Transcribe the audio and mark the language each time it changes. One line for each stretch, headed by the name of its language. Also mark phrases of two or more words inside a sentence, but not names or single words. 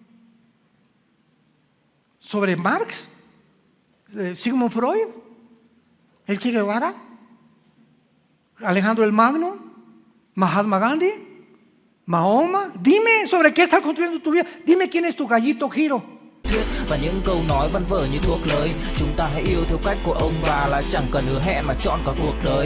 Spanish: ¿Sobre Marx? ¿Sigmund Freud? ¿El Che Guevara? ¿Alejandro el Magno? ¿Mahatma Gandhi? ¿Mahoma? Dime sobre qué estás construyendo tu vida. Dime quién es tu gallito Giro.
Vietnamese: Và những câu nói văn vở như thuốc lời. Chúng ta hãy yêu theo cách của ông bà, là chẳng cần hứa hẹn mà chọn cả cuộc đời.